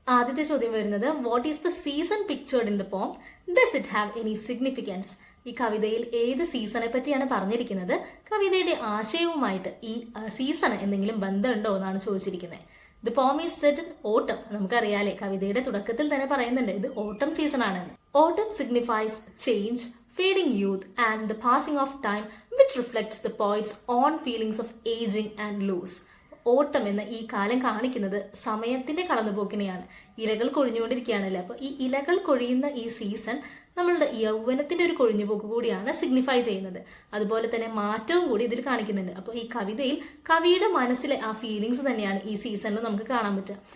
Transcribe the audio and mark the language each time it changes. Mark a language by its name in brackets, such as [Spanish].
[Malayalam] ആദ്യത്തെ ചോദ്യം വരുന്നത്, [English] What is the season pictured in the poem? Does it have any significance? [Malayalam] ഈ കവിതയിൽ ഏത് സീസണെ പറ്റിയാണ് പറഞ്ഞിരിക്കുന്നത്? കവിതയുടെ ആശയവുമായിട്ട് ഈ സീസണ് എന്തെങ്കിലും ബന്ധമുണ്ടോ എന്നാണ് ചോദിച്ചിരിക്കുന്നത്. [English] The poem is set in autumn. [Malayalam] നമുക്കറിയാലേ, കവിതയുടെ തുടക്കത്തിൽ തന്നെ പറയുന്നുണ്ട് ഇത് ഓട്ടം സീസൺ ആണെന്ന്. [English] Autumn signifies change, fading youth and the passing of time, which reflects the poet's own feelings of aging and loss. [Malayalam] ഓട്ടം എന്ന ഈ കാലം കാണിക്കുന്നത് സമയത്തിന്റെ കടന്നുപോക്കിനെയാണ്. ഇലകൾ കൊഴിഞ്ഞുകൊണ്ടിരിക്കുകയാണല്ലേ. അപ്പൊ ഈ ഇലകൾ കൊഴിയുന്ന ഈ സീസൺ നമ്മളുടെ യൗവനത്തിന്റെ ഒരു കൊഴിഞ്ഞുപോക്ക് കൂടിയാണ് സിഗ്നിഫൈ ചെയ്യുന്നത്. അതുപോലെ തന്നെ മാറ്റവും കൂടി ഇതിൽ കാണിക്കുന്നുണ്ട്. അപ്പോൾ ഈ കവിതയിൽ കവിയുടെ മനസ്സിലെ ആ ഫീലിങ്സ് തന്നെയാണ് ഈ സീസണിൽ നമുക്ക് കാണാൻ പറ്റുക.